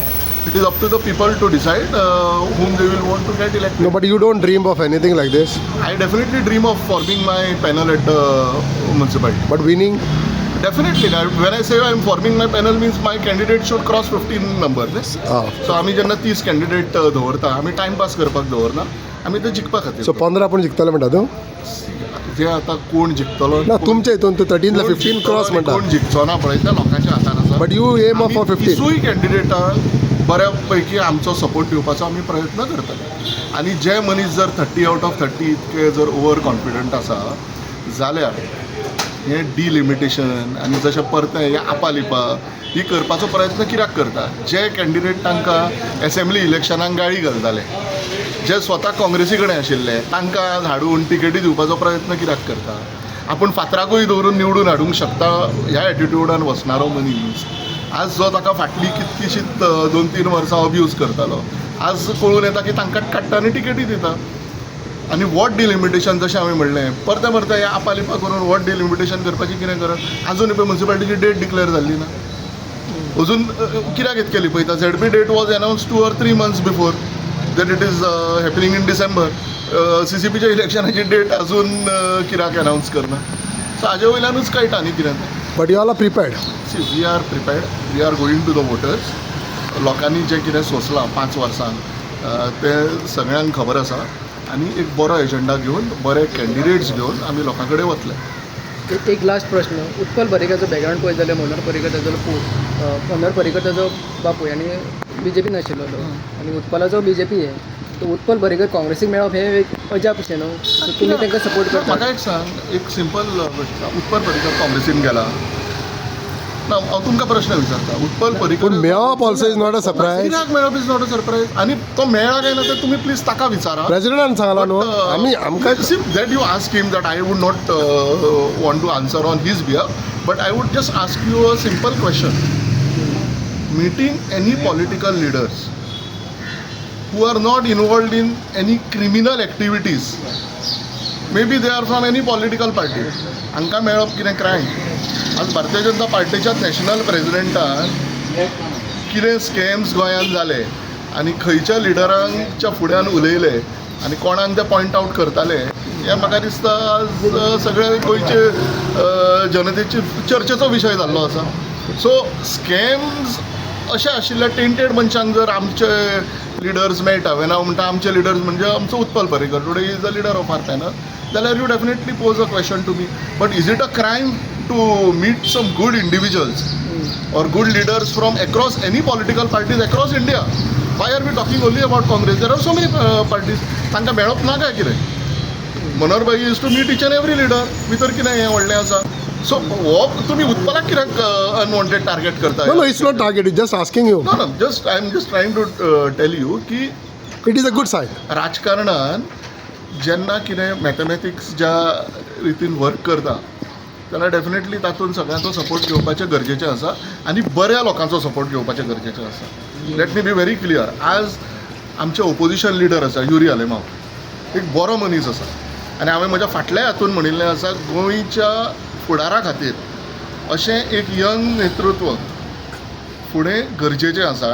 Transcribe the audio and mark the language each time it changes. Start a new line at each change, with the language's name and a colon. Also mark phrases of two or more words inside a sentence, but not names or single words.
English: It is up to the people to decide whom they will want to get elected. No, but you don't dream of anything like this. I definitely dream of forming my panel at the municipality. But winning? Definitely. When I say I am forming my panel means my candidate should cross 15 numbers.
Konkani: So आम्ही जेन्ना 30 कॅन्डिडेट दवरता आमी टायमपास करपाक दवरना. आमी ते जिखपा खातीर. So 15 पण जिखतले म्हणटा तूं? जे आतां कोण जिखतलो ना तुमच्या हितून तूं 13 15 क्रॉस म्हणटा. कोण जिखचो ना पळय त्या लोकांच्या हातान आसा.
English: But you aim of 15.
Konkani: तिसूय कॅन्डिडेटांक बऱ्या पैकी आमचो सपोर्ट दिवपाचो आमी प्रयत्न करतले. आनी जे मनीस जर 30
English: out of
Konkani: 30 इतके जर
English: over confident
Konkani: आसा जाल्यार हें डिलिमिटेशन आनी जशें परतें हें आपालिपा ही करपाचो प्रयत्न कित्याक करता? जे कॅन्डिडेट तांकां एसेंब्ली इलेक्शनाक गाळी घालताले, जे स्वता काँग्रेसी कडेन आशिल्ले, तांकां हाडून तिकेटी दिवपाचो प्रयत्न कित्याक करता? आपूण फातराकूय दवरून निवडून हाडूंक शकता ह्या एटिट्यूडान वचणारो मनीस आज जो ताका फाटलीं कितकीशींच 2-3 वर्सां अब्यूज करतालो, आज कळून येता की तांकां काडटा आनी तिकेटी दिता. आनी
English: ward delimitation
Konkani: जशें हांवें म्हणलें, परते परते हें आपालिपा करून
English: ward delimitation
Konkani: करपाची कितें गरज? आजून पळय म्युन्सिपालिटीची
English: date declare
Konkani: जाल्ली ना. अजून कित्याक इतकेली पळयता?
English: ZP date was announce 2 or 3 months before that it is happening in December.
Konkani: CCPच्या इलेक्शनाची डेट अजून कित्याक अनाउन्स करना? सो हाजे वयल्यानूच कळटा न्ही कितें तें.
English: But you all are prepared. See we are prepared, we are going to the voters.
Konkani: लोकांनी जें कितें सोंसलां 5 वर्सांक तें सगळ्यांक खबर आसा आनी एक बरो एजंडा घेवन बरे कॅन्डिडेट्स घेवन आमी लोकां कडेन वतले. एक लास्ट प्रश्न. उत्पल पर्रीकराचो बॅकग्रावंड पळयत जाल्यार मनोहर पर्रीकर ताजो मनोहर पर्रीकर ताजो बापूय आनी BJP नाशिल्लो तो आनी उत्पलाचो BJP आहे. तो उत्पल पर्रीकर काँग्रेसीक मेळप हें एक अजाप अशें न्हू. सो तुमी तांकां सपोर्ट करता? म्हाका एक सांग, एक सिंपल गोश्ट. उत्पल पर्रीकर काँग्रेसीन गेला ना. हांव तुमकां प्रश्न विचारता. उत्पल पर्रीकर पूण मेळप
English: also is not a surprise.
Konkani: कित्याक मेळप
English: is not a surprise?
Konkani: आनी तो मेळ्ळा काय ना ते तुमी प्लीज ताका विचारा. प्रेसिडेंटान सांगला न्हू. आमी आमकां
English: that you ask him that I would not want to answer on his behalf, but I would just ask you a simple question. Meeting any political leaders who are not involved in any criminal activities, maybe they are from any political party,
Konkani: हांकां मेळप कितें क्रायम? आज भारतीय जनता पार्टीच्या नॅशनल प्रेसिडेंटान कितें स्कॅम्स गोंयांत जाले आनी खंयच्या लिडरांच्या फुड्यान उलयले आनी कोणाक ते
English: point out
Konkani: करताले हें म्हाका दिसता आज सगळे गोंयचे जनतेची चर्चेचो विशय जाल्लो आसा. सो स्कॅम्स अशें आशिल्ल्या टेंटेड मनशांक जर आमचे लिडर्स मेळटा, वेन हांव म्हणटा आमचे लिडर्स म्हणजे आमचो उत्पल पर्रीकर,
English: today is the leader of our panel,
Konkani: जाल्यार
English: you definitely pose a question to me. But is it a crime to meet some good individuals or good leaders from across any political parties across India? Why are we talking only about Congress? There are so many parties.
Konkani: तांकां मेळप ना काय कितें?
English: मनोहर भाई used to meet each and every leader.
Konkani: भितर कितें हें व्हडलें आसा? सो हो तुमी उत्पलाक कित्याक
English: unwanted target
Konkani: करता?
English: No, it's not target. It's just asking you. No, I am just trying to tell you की It is a good sign.
Konkani: राजकारणान जेन्ना कितें मॅथमॅटिक्स ज्या रितीन वर्क करता जाल्यार डेफिनेटली तातूंत सगळ्यांचो सपोर्ट घेवपाचें गरजेचें आसा आनी बऱ्या लोकांचो सपोर्ट घेवपाचें गरजेचें आसा.
English: Let me be very clear.
Konkani: आज आमचे
English: opposition leader
Konkani: आसा युरी आलेमाव, एक बरो मनीस आसा आनी हांवें म्हज्या फाटल्या हातून म्हणिल्लें आसा गोंयच्या फुडारा खातीर अशें एक यंग नेतृत्व फुडें गरजेचें आसा.